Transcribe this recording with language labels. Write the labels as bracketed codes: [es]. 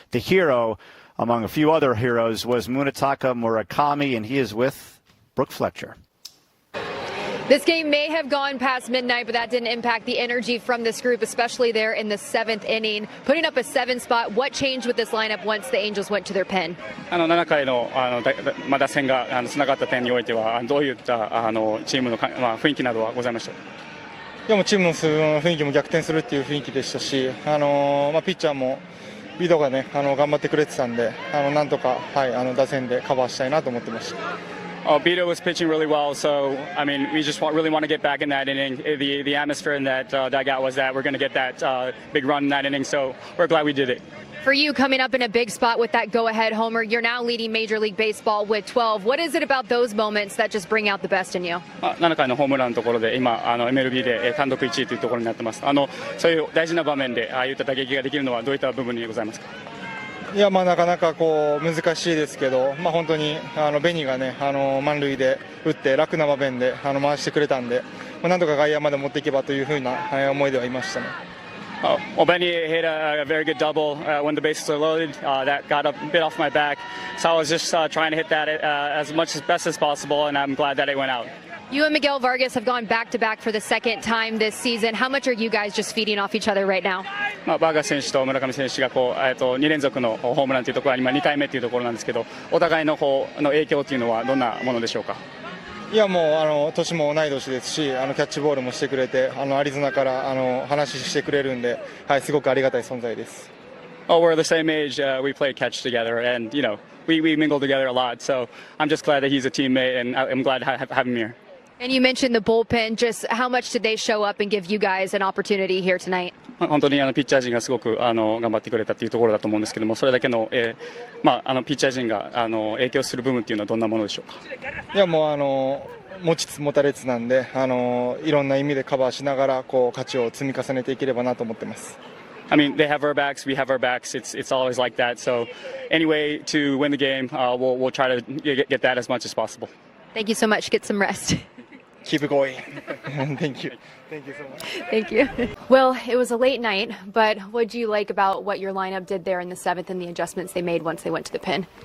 [en] The hero, among a few other heroes, was Munetaka Murakami, and he is with Brooke Fletcher. This game may have gone past midnight, but that didn't impact the energy from this group, especially there in the 7th inning. Putting up a 7 spot, what changed with this lineup once the Angels went to their pen? [ja] 7回の打線がつながった点においてはどういったチームの雰囲気などはございました。いやもうチームの雰囲気も逆転するっていう雰囲気でしたし、ピッチャーもビドがね頑張ってくれてたんで、なんとか打線でカバーしたいなと思ってました。 [en] Beto was pitching really well, so I mean, we just really want to get back in that inning. The atmosphere in that dugout was that we're going to get that big run in that inning, so we're glad we did it. For you, coming up in a big spot with that go-ahead homer, you're now leading Major League Baseball with 12. What is it about those moments that just bring out the best in you? [ja] 7回のホームランのところで今MLB で単独1位というところになってます。そういう大事な場面でああいった打撃ができるのはどういった部分にございますか。いや、なかなか難しいですけど、本当にベニがね、満塁で打って楽な場面で回してくれたんで、なんとか外野まで持っていけばというふうな思いではいましたね。 [en] Well, Benny hit a very good double when the bases are loaded. That got a bit off my back, so I was just trying to hit that as much as best as possible, and I'm glad that it went out. You and Miguel Vargas have gone back-to-back for the second time this season. How much are you guys just feeding off each other right now? [ja] バーガス選手と村上選手が2連続のホームランというところは今2回目というところなんですけど、お互いの影響というのはどんなものでしょうか。いや、もう年も同い年ですし、キャッチボールもしてくれて、アリゾナから話してくれるんで、はい、すごくありがたい存在です。 [en] Oh, we're the same age. We play catch together, and we mingle together a lot. So I'm just glad that he's a teammate, and I'm glad to have him here. And you mentioned the bullpen. Just how much did they show up and give you guys an opportunity here tonight? [ja] 本当にピッチャー陣がすごく頑張ってくれたというところだと思うんですけども、それだけの、ピッチャー陣が影響する部分というのはどんなものでしょうか。いや、もう持ちつ持たれつなんで、いろんな意味でカバーしながら勝ちを積み重ねていければなと思ってます。 [en] I mean, they have our backs, we have our backs. It's always like that. So, anyway, to win the game, we'll try to get that as much as possible. Thank you so much. Get some rest. Keep it going. Thank you. Thank you so much. Thank you. Well, it was a late night, but what do you like about what your lineup did there in the seventh and the adjustments they made once they went to the pen?